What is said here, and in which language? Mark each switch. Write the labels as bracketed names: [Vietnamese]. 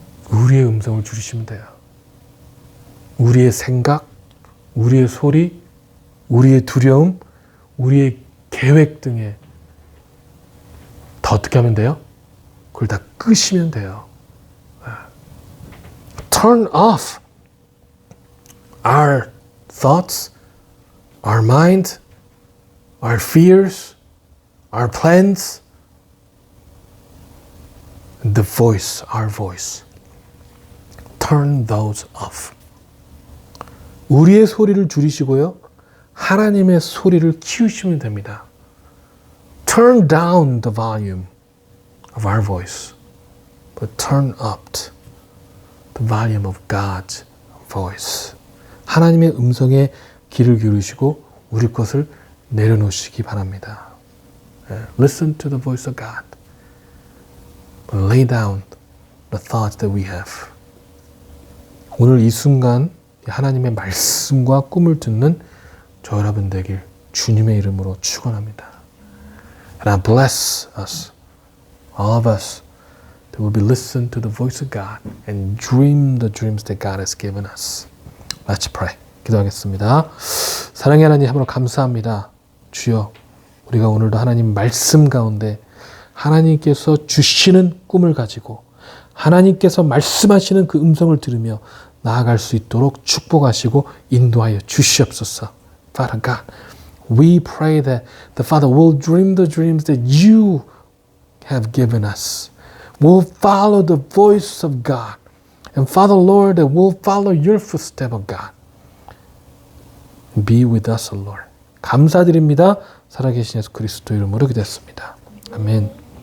[Korean] 우리의 음성을 줄이시면 돼요. 우리의 생각, 우리의 소리, 우리의 두려움, 우리의 계획 등에 더 어떻게 하면 돼요? 그걸 다 끄시면 돼요. [English] Turn off our thoughts, our mind, our fears, our plans, the voice, our voice. Turn those off. [Korean] 우리의 소리를 줄이시고요. 하나님의 소리를 키우시면 됩니다. [English] Turn down the volume of our voice, but turn up the volume of God's voice. [Korean] 하나님의 음성에 귀를 기울이시고 우리 것을 내려놓으시기 바랍니다. [English] Listen to the voice of God, but lay down the thoughts that we have. [Korean] 오늘 이 순간 하나님의 말씀과 꿈을 듣는 저 여러분 되길 주님의 이름으로 축원합니다. [English] And I bless us, all of us, that will be listen to the voice of God and dream the dreams that God has given us. Let's pray. [Korean] 기도하겠습니다. 사랑의 하나님, 하나님 감사합니다. 주여, 우리가 오늘도 하나님 말씀 가운데 하나님께서 주시는 꿈을 가지고 하나님께서 말씀하시는 그 음성을 들으며 나아갈 수 있도록 축복하시고 인도하여 주시옵소서. [English] Father God, we pray that the Father will dream the dreams that you have given us. We'll follow the voice of God. And Father Lord, that we'll follow your footsteps of God. Be with us, Lord. [Korean] 감사드립니다. 살아계신 예수 그리스도 이름으로 기도했습니다. 아멘.